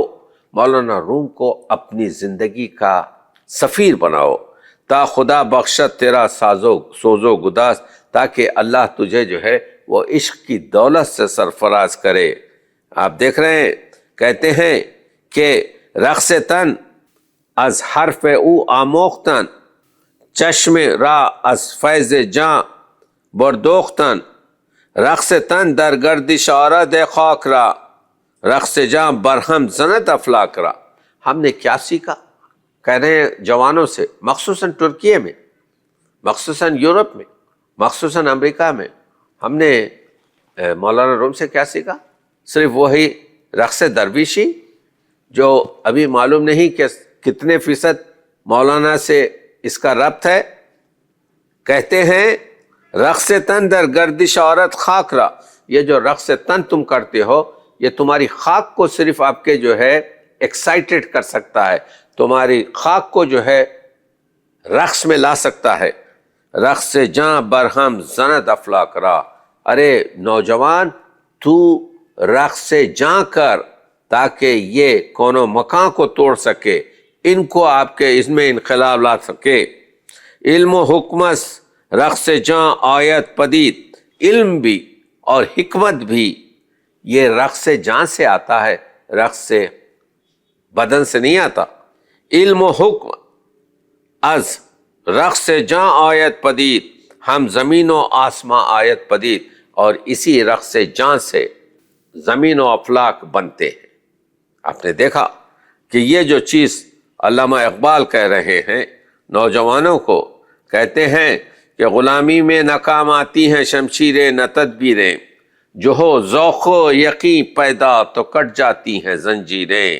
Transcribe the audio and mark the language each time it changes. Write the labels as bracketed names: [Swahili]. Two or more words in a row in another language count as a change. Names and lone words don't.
[Urdu] مولانا روم کو اپنی زندگی کا سفیر بناؤ [Persian] تا خدا بخشت تیرا سوزو گداز، [Urdu] تاکہ اللہ تجھے جو ہے وہ عشق کی دولت سے سرفراز کرے. آپ دیکھ رہے ہیں کہتے ہیں کہ [Persian] رقص تن از حرف او آموختن، چشم را از فیض جاں بردوختن. رقص تن در گردش آرد خاک را، رقص جاں برہم زند افلاک را. [Urdu] ہم نے کیا سیکھا؟ کہہ رہے ہیں جوانوں سے، مخصوصاً ترکیے میں، مخصوصاً یورپ میں، مخصوصاً امریکہ میں. ہم نے مولانا روم سے کیا سیکھا؟ صرف وہی رقص درویشی جو ابھی معلوم نہیں کہ کتنے فیصد مولانا سے اس کا ربط ہے. کہتے ہیں [Persian] رقص تن در گردش عورت خاک را، [Urdu] یہ جو رقص تن تم کرتے ہو یہ تمہاری خاک کو صرف آپ کے جو ہے ایکسائٹڈ کر سکتا ہے، تمہاری خاک کو جو ہے رقص میں لا سکتا ہے. [Persian] رقص جاں برہم زند افلاک را. [Urdu] ارے نوجوان تو رقص جاں کر تاکہ یہ کونوں مکان کو توڑ سکے، ان کو آپ کے اس میں انقلاب لا سکے. [Persian] علم و حکمت رقص جاں آیت پدید، [Urdu] علم بھی اور حکمت بھی یہ رقص جاں سے آتا ہے، رقص سے بدن سے نہیں آتا. [Persian] علم و حکم از رقص جاں آیت پدید، ہم زمین و آسماں آیت پدید. [Urdu] اور اسی رقص جاں سے زمین و افلاک بنتے ہیں. آپ نے دیکھا کہ یہ جو چیز علامہ اقبال کہہ رہے ہیں نوجوانوں کو، کہتے ہیں کہ غلامی میں ناکام آتی ہیں شمشیریں نہ تدبیریں، جو ہو ذوق و یقین پیدا تو کٹ جاتی ہیں زنجیریں.